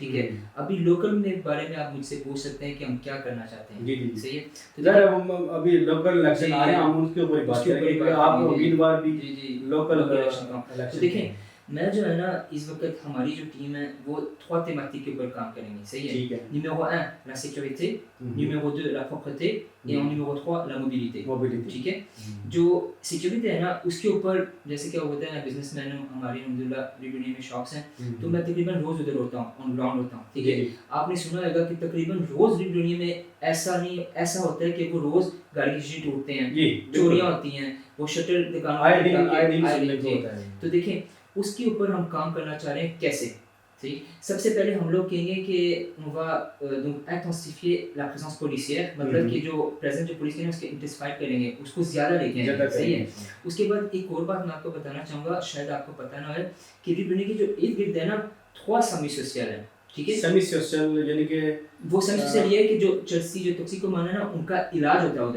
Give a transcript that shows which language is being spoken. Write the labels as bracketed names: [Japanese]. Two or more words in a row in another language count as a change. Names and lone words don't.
[Urdu] ٹھیک ہے, ابھی لوکل میں بارے میں آپ مجھ سے پوچھ سکتے ہیں کہ ہم کیا کرنا چاہتے ہیں. جی صحیح ہے, تو ابھی [English] local election [Urdu] آ رہے ہیں, ہم اس کے اوپر بات کریں گے. آپ امیدوار بھی [English] local election [Urdu] کا. تو دیکھیں میں جو ہے نا اس وقت ہماری جو ٹیم ہے وہ 3 thématiques کے اوپر کام کریں گے. صحیح ہے, [French] numéro 1 la sécurité, numéro 2 la propreté et en numéro 3 la mobilité. [Urdu] ٹھیک ہے, جو سیکیورٹی ہے نا اس کے اوپر جیسے کہ وہ ہوتا ہے نا, بزنس مین ہوں, ہماری الحمدللہ ریونیو میں شاپس ہیں, تو میں تقریباً روز ادھر ہوتا ہوں, [English] on ground [Urdu] ہوتا ہوں. ٹھیک ہے, آپ نے سنا ہوگا کہ تقریباً روز ریونیو میں ایسا ہوتا ہے کہ وہ روز گاڑی کی شیشے ٹوٹتے ہیں, چوریاں ہوتی ہیں, وہ شٹر دکانوں. تو دیکھیں اس کے اوپر ہم کام کرنا چاہ رہے ہیں. کیسے؟ ٹھیک, سب سے پہلے ہم لوگ کہیں گے کہ [French] on va donc intensifier la présence policière, [Urdu] مطلب کہ جو پریزنٹ جو پولیس کی ہے اس کے انٹینسفائی کریں گے, اس کو زیادہ لے کے آئیں گے. صحیح ہے, اس کے بعد ایک اور بات میں آپ کو بتانا چاہوں گا, شاید آپ کو پتہ نہ ہے کہ ریبنی کی جو ارد گرد ہے نا 3 سیمی سوشل ہے. ٹھیک ہے, سیمی سوشل یعنی کہ وہ سیمی سوشل یہ ہے کہ جو چرسی جو ٹاکسیکومانی ہے نا ان کا علاج ہوتا ہے ادھر.